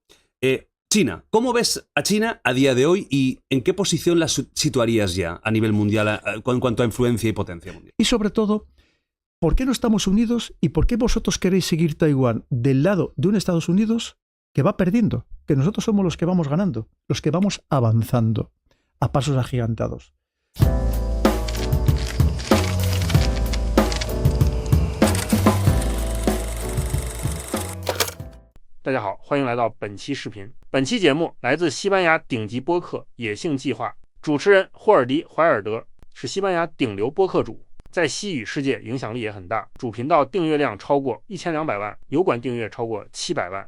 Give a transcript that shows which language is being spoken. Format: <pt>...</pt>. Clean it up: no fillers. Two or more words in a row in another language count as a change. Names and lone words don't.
<es>China, ¿cómo ves a China a día de hoy y en qué posición la situarías ya a nivel mundial en cuanto a influencia y potencia mundial? Y sobre todo, ¿por qué no estamos unidos y por qué vosotros queréis seguir Taiwán del lado de un Estados Unidos que va perdiendo? Que nosotros somos los que vamos ganando, los que vamos avanzando a pasos agigantados.</es> <zh>大家好，欢迎来到本期视频。本期节目来自西班牙顶级播客野性计划，主持人霍尔迪·怀尔德是西班牙顶流播客主，在西语世界影响力也很大，主频道订阅量超过1200万，油管订阅超过700万。</zh>